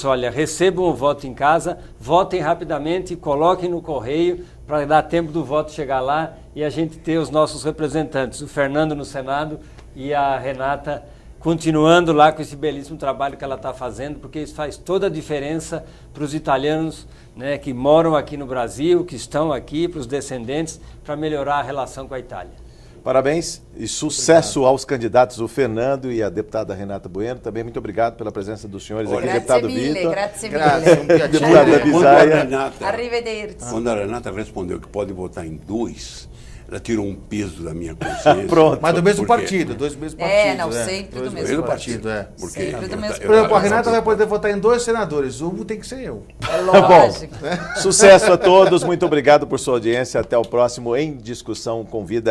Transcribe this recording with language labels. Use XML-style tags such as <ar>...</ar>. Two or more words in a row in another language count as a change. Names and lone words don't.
<pt>olha, recebam o voto em casa, votem rapidamente e coloquem no correio para dar tempo do voto chegar lá e a gente ter os nossos representantes, o Fernando no Senado e a Renata continuando lá com esse belíssimo trabalho que ela está fazendo, porque isso faz toda a diferença para os italianos, né, que moram aqui no Brasil, que estão aqui, para os descendentes, para melhorar a relação com a Itália. Parabéns e sucesso aos candidatos, o Fernando e a deputada Renata Bueno. Também muito obrigado pela presença dos senhores aqui,</pt> <it>Grazie</it> <pt>deputado</pt> <it>mille, Vitor. grazie Grazie, mille. um piacere.</it> <pt>Deputado da Visay.</pt> <it>Arrivederci.</it> <pt>Quando a Renata respondeu que pode votar em 2, ela tirou um peso da minha consciência. Pronto. Mas do mesmo Por quê? partido, 2 mesmos partidos. não, sempre do mesmo partido. Porque Sempre do mesmo Por exemplo, a Renata vai poder votar em 2 senadores. Um tem que ser eu. Lógico. Sucesso a todos, muito obrigado por sua audiência. Até o próximo Em Discussão com Vida.</pt>